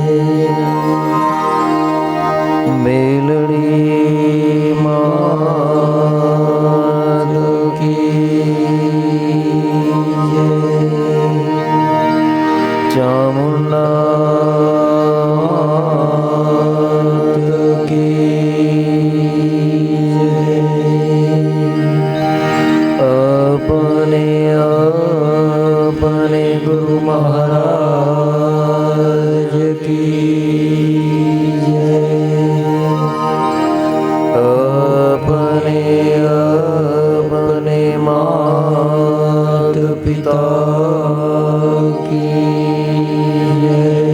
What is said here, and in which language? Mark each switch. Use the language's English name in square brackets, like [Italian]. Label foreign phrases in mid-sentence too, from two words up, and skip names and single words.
[Hindi] मेलडी मात की जय. चामुंडा मात की जय. अपने गुरु महाराज की जय. अपने मात पिता की जय.